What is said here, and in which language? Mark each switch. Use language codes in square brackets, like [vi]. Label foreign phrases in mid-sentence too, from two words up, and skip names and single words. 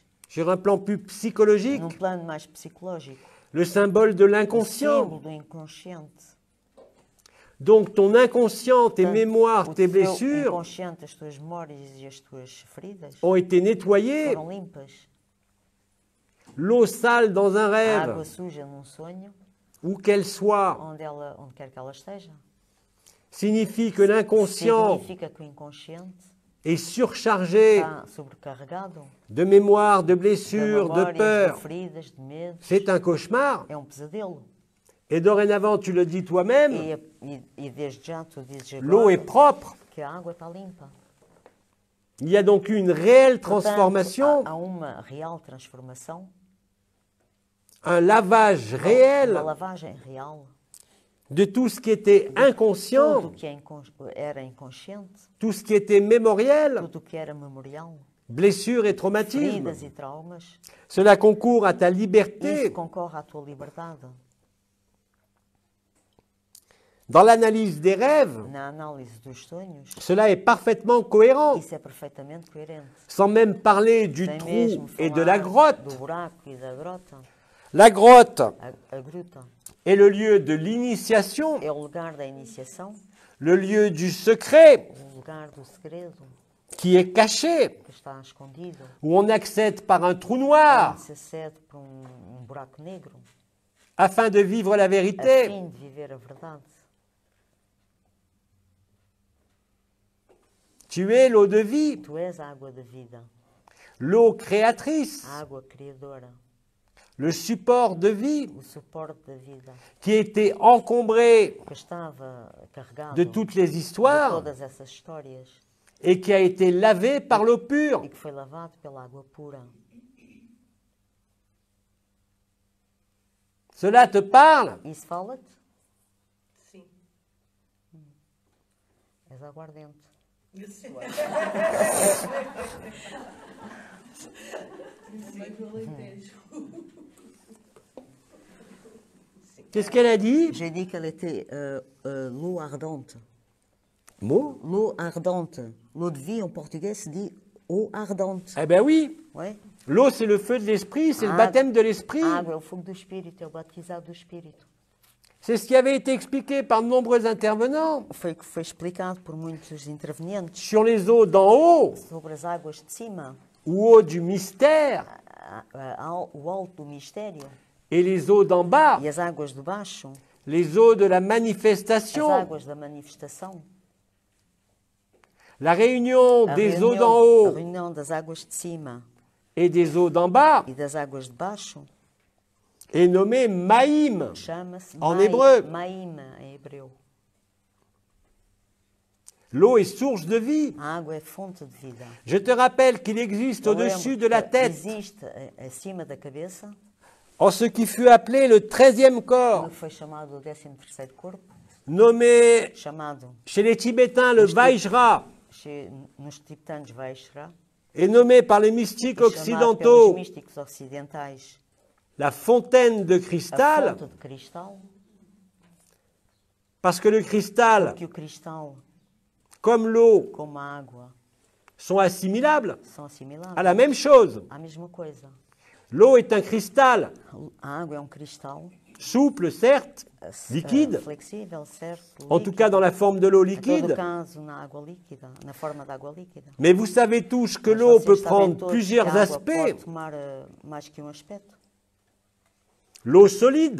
[fr] sur un plan plus psychologique, [pt] num plano mais psicológico. [fr] le symbole de [pt] O [fr] l'inconscient. [pt] símbolo do inconsciente. [fr] Donc ton inconscient, tes [pt] Portanto, [fr] mémoires, [pt] o [fr] tes [pt] teu [fr] blessures [pt] inconsciente, as tuas memórias e as tuas feridas [fr] ont été nettoyées. [pt] foram limpas. [fr] L'eau sale dans un [pt] A água [fr] rêve, [pt] suja num sonho, [fr] où qu'elle soit, [pt] onde quer que ela esteja, [fr] signifie que l'inconscient [pt] significa que o inconsciente [fr] est surchargé [pt] está sobrecarregado [fr] de mémoires, de [pt] de [fr] blessures, de [pt] memórias, de [fr] peurs. [pt] feridas, de medos. [fr] C'est un cauchemar. [pt] É pesadelo. [fr] Et dorénavant, tu le dis toi-même, [pt] E desde já tu dizes [fr] l'eau est [pt] agora [fr] propre. [pt] que a água está limpa. [fr] Il y a donc une réelle [pt] Portanto, [fr] transformation, [pt] há uma real transformação, [fr] un lavage [pt] uma [fr] réel [pt] lavagem real. [fr] de tout ce qui était [pt] Tudo [fr] inconscient, [pt] o que era inconsciente, [fr] tout ce qui était mémoriel, [pt] tudo o que era memorial, [fr] blessures et traumatismes. [pt] feridas e traumas, [fr] Cela concourt à ta [pt] isso [fr] liberté. [pt] concorre à tua liberdade. [fr] Dans l'analyse des rêves, [pt] Na análise dos sonhos, [fr] cela est parfaitement cohérent, [pt] isso é perfeitamente coerente. [fr] sans même parler du [pt] Sem [fr] trou [pt] mesmo [fr] et de [pt] falar [fr] la grotte. [pt] do buraco e da grota. [fr] La grotte [pt] A gruta [fr] est le lieu de l'initiation, [pt] é o lugar da iniciação, [fr] le lieu du secret [pt] o lugar do segredo, [fr] qui est caché, [pt] que está escondido, [fr] où on accède par un trou noir [pt] onde se acede por buraco negro, [fr] afin de vivre la [pt] a [fr] vérité. [pt] fim de viver a verdade. [fr] Tu es l'eau de vie, [pt] Tu és a água da vida, [fr] l'eau créatrice, [pt] a água criadora, [fr] le support de vie, [pt] o suporte da vida, [fr] qui était encombré [pt] que estava carregado [fr] de toutes les [pt] de [fr] histoires [pt] todas essas histórias [fr] et qui a été lavé par l'eau pure. [pt] e que foi lavado pela água pura. [fr] Cela te parle? [pt] Isso fala-te? Sim. És aguardente. Sim. [fr] Qu'est-ce qu'elle a dit? J'ai dit qu'elle était l'eau ardente. Mot? L'eau ardente. L'eau de vie en portugais se dit eau ardente. Eh bien oui, Ouais. l'eau c'est le feu de l'esprit, c'est le Ah, baptême de l'esprit. [pt] A água é o fogo do Espírito, é o batizado do Espírito. [fr] C'est ce qui avait été expliqué par de nombreux intervenants [pt] Foi o que foi explicado por muitos intervenientes [fr] sur les eaux d'en haut [pt] sobre as águas de cima, [fr] ou eaux du mystère [pt] o alto do mistério [fr] et les eaux d'en bas, [pt] e as águas de baixo, [fr] les eaux de la [pt] as [fr] manifestation. [pt] águas da manifestação. [fr] La réunion [pt] A [fr] des eaux d'en [pt] a [fr] haut [pt] reunião das águas de cima [fr] et des eaux d'en bas [pt] e das águas de baixo [fr] est nommée Maïm. [pt] chama-se [fr] En hébreu. [pt] Maim em hebreu. [fr] L'eau est source de vie. [pt] A água é fonte de vida. [fr] Je te rappelle qu'il existe [pt] Eu [fr] au-dessus [pt] lembro [fr] de la [pt] que [fr] tête, [pt] existe acima da cabeça [fr] en ce qui fut appelé le 13e [pt] o [fr] corps, [pt] que foi chamado o 13º corpo, [fr] nommé [pt] chamado [fr] chez les Tibétains le Vaishra, [pt] nos tibetanos Vaishra, [fr] et nommé par les mystiques [pt] chamado pelos [fr] occidentaux [pt] místicos ocidentais [fr] la fontaine de [pt] a [fr] cristal, [pt] fonte de cristal, [fr] parce que le cristal, [pt] que o cristal, [fr] comme l'eau, [pt] como a água, [fr] sont assimilables [pt] são assimiláveis [fr] à la même chose. [pt] à mesma coisa. [fr] L'eau est un cristal, [pt] A água é cristal, [fr] souple certes, liquide, [pt] flexível, certo, [fr] en tout cas dans la forme de l'eau [pt] em todo [fr] liquide, [pt] caso na água líquida, na forma da água líquida. [fr] mais vous savez tous que [pt] Mas [fr] l'eau [pt] vocês [fr] peut [pt] sabem [fr] prendre [pt] todos [fr] plusieurs [pt] que a água [fr] aspects. [pt] pode tomar mais que aspecto. [fr] L'eau solide,